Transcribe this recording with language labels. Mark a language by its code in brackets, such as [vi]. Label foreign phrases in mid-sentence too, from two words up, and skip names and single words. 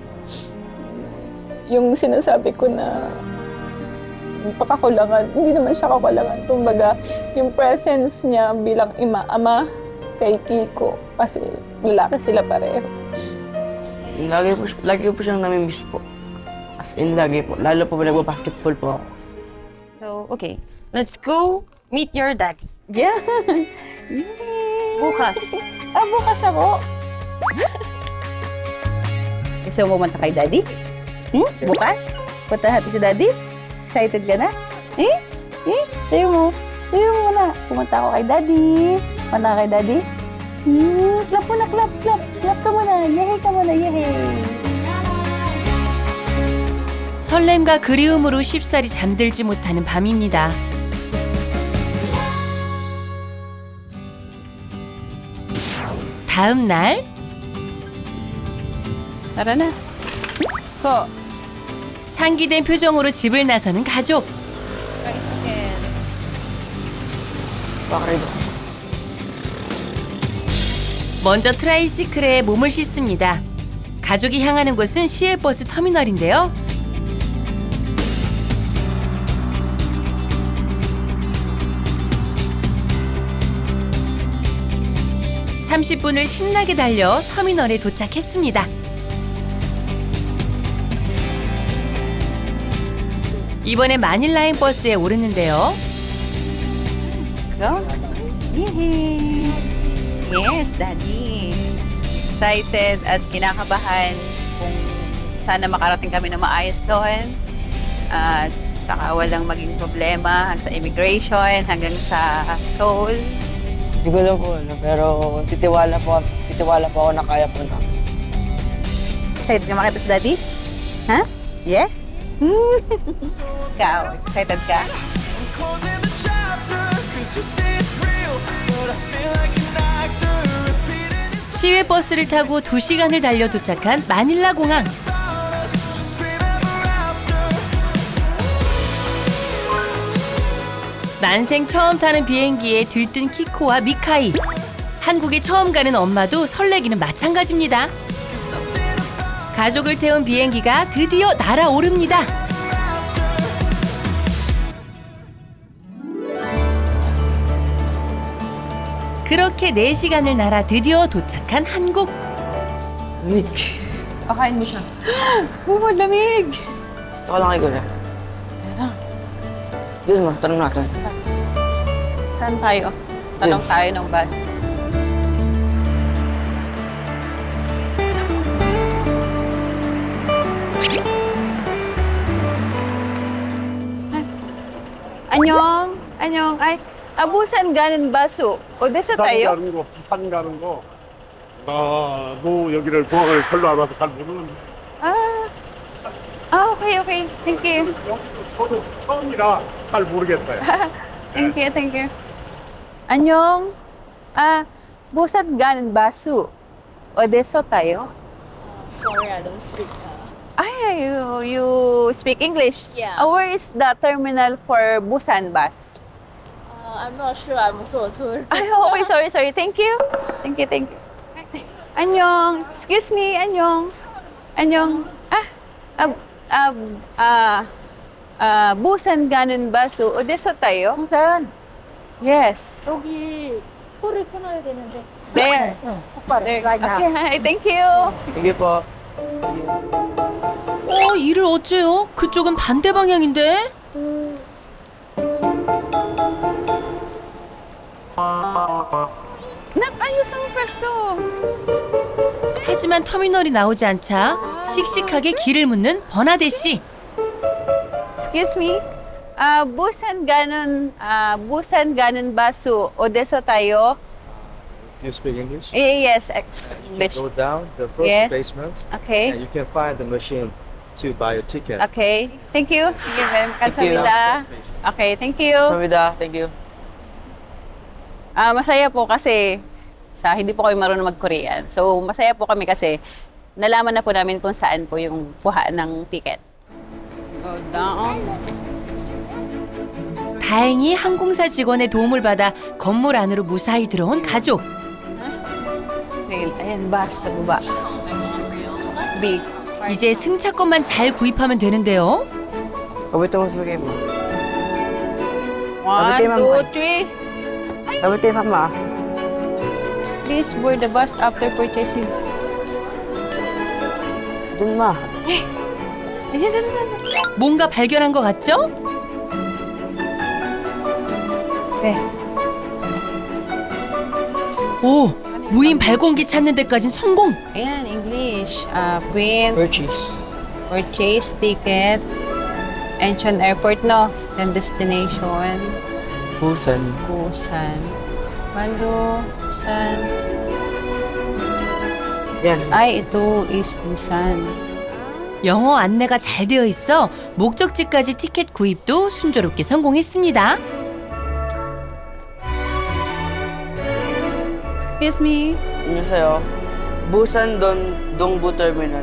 [tl] Yung sinasabi ko na yung pakakulangan, hindi naman siya kakulangan. Kumbaga, yung presence niya bilang ama kay Kiko. Kasi lalaki sila pareho. Lagi po siyang namimiss po. [en] As in, [tl] lagi po. Lalo po nagbabasketball po ako. [en] So, okay. Let's go meet your daddy. Yeah. [tl] Bukas. Bukas ako. Gusto mo pumunta kay daddy? Bukas? Punta natin si daddy? Excited ka na? Sayo mo. Sayo mo na. Pumunta ako kay daddy. Punta ka kay daddy? Clap mo na, clap. Clap ka muna. Yehey ka muna, yehey. [ko] 설렘과 그리움으로 쉽사리 잠들지 못하는 밤입니다. 다음 날 [tl] Tara na. Ko. [ko] 상기된 표정으로 집을 나서는 가족. [tl] Tricycle. Bakit? [ko] 먼저 트라이시클에 몸을 싣습니다. 가족이 향하는 곳은 시외버스 터미널인데요. 30분을 신나게 달려 터미널에 도착했습니다. 이번에 마닐라행 버스에 오르는데요. [en] Let's go. Yehey. Yes, Daddy. [tl] Excited at kinakabahan kung sana makarating kami na maayos doon. At saka walang maging problema sa immigration hanggang sa Seoul. Hindi ko lang po, pero titiwala po ako na kaya po na. Excited ka makita si Daddy? Ha? Yes? Ikaw, excited ka? [ko] 시외버스를 타고 2시간을 달려 도착한 마닐라 공항. 난생 처음 타는 비행기에 들뜬 키코와 미카이. 한국에 처음 가는 엄마도 설레기는 마찬가지입니다. 가족을 태운 비행기가 드디어 날아오릅니다. 그렇게 4시간을 날아 드디어 도착한 한국. [tl] Pakain mo siya. Oh, lamig! Saka lang kay Kuya. Yun ma, tanong natin. Saan tayo? Tanong tayo ng bus. [ko] 안녕. 안녕. Ay, 부산 가는 버스. 어디서 타요? 가는 거, 부산 가는 거. 뭐 여기를 공항을 별로 안 와서 잘 모르는데. [en] Okay, okay. Thank you. [ko] 저도 처음이라 잘 모르겠어요. [en] Thank you, thank you. [ko] 안녕. 부산 가는 버스. 어디서 타요? [en] Sorry, I don't speak. Ay, you speak English? Yeah. Where is the terminal for Busan bus? I'm not sure. I'm also a tourist. Ay, okay, sorry. Thank you. Thank you. 안녕. Excuse me, [ko] 안녕. 안녕. 부산 가는 버스. 어디서 타요? 부산. [en] Yes. [ko] 여기 코를 끊어야 되는데. [en] There. [ko] 오빠를 [en] Okay, hi. Thank you. [tl] Sige po. [ko] 이를 어째요? 그쪽은 반대 방향인데? [tl] Ayos ang pwesto. [ko] 하지만 터미널이 나오지 않자 씩씩하게 길을 묻는 버나데 씨. [en] Excuse me. [ko] 부산 가는 버스. 어디서 타요? [en] Do you speak English? Yes, English. Go down the first Yes. basement Okay. and you can find the machine to buy your ticket. Okay. Thank you. Thank you very much. Thank you. Kasamida. Okay, thank you. Samida, thank you. [tl] Masaya po kasi hindi po kami marunong mag-Korean. So, masaya po kami kasi nalaman na po namin kung saan po yung kuha ng ticket. [en] Go down. [ko] 다행히 항공사 직원의 도움을 받아 건물 안으로 무사히 들어온 가족. [tl] Ayan, bus sa baba. B. [ko] 이제 승차권만 잘 구입하면 되는데요. [tl] Kabuti mo sabi mo. 1, 2, 3. Kabuti mama. [en] Please board the bus after purchasing. [tl] Dun ma. [ko] 뭔가 발견한 것 같죠? 네. 오, 무인 발권기 찾는 데까진 성공. [tl] Ayan, [en] English. Print, Purchase. ticket, Incheon Airport, no? Then destination, Busan. Busan. Busan. [tl] Yan. Ay, ito is Busan. [ko] 영어 안내가 잘 되어 있어 목적지까지 티켓 구입도 순조롭게 성공했습니다. [en] Excuse me. [ko] 안녕하세요. Busan Dongbu Terminal.